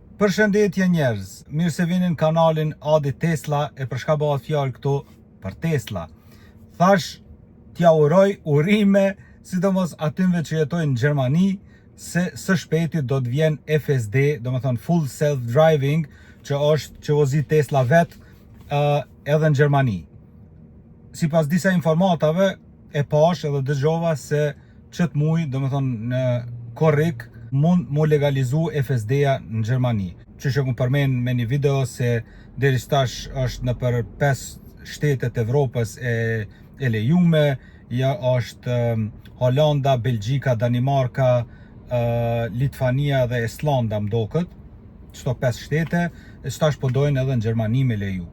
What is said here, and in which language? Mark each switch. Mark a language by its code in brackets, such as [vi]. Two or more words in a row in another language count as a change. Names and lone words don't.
[sq] Përshëndetje njerëz, mirë se vini në kanalin Adi Tesla e për shka bëhet fjalë këtu për Tesla. Thash t'ja uroj urime, sidomos atyve që jetojnë në Gjermani, se së shpejti do të vjen FSD, do më thonë [en] full self-driving, [sq] që është që vozi Tesla vetë edhe në Gjermani. Si pas disa informatave, e pash edhe dëgjova se qëtë muj, do më thonë në korrik, mund mu legalizu FSD-ja në Gjermani. Që që këmë përmen me një video se deri stash është në për 5 shtetet Evropës e lejume, ja është Holanda, Belgjika, Danimarka, Litvania dhe Islanda mdokët, qëto 5 shtete, e stash po dojnë edhe në Gjermani me leju.